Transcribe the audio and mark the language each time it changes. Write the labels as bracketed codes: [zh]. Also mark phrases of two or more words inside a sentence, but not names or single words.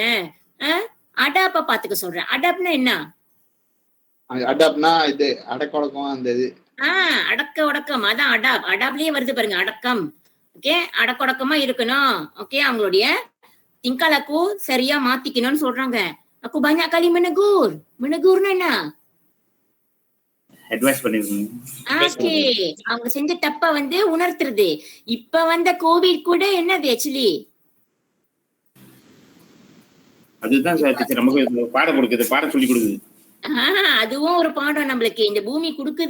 [ta] அடாப்பா பாத்துக்க சொல்றேன். அடாப்னா என்ன? அடாப்னா இது அடக்கொடக்கம். அந்த இது அடக்க ஒடக்கம், அதான் அடாப். அடாப்லயே வருது பாருங்க, அடக்கம். ஓகே, அடக்கொடக்கமா இருக்கணும். ஓகே, அவங்களுடைய திங்காலக்கு சரியா மாத்திக்கணும்னு சொல்றாங்க. [ms] aku banyak kali menegur. [ta] Menegurனா என்ன? அட்வைஸ் பண்ணிருக்கீங்க. ஓகே, அவங்க செஞ்ச தப்ப வந்து உணர்த்துறது. இப்ப வந்த கோவிட் கூட என்னது ஆக்சுவலி? அதுதான் சார் டீச்சர் நமக்கு பாடம் கொடுக்குது, பாடம் சொல்லி கொடுக்குது. அதுவும் ஒரு பாடம் நம்மளுக்கு இந்த பூமி கொடுக்குது.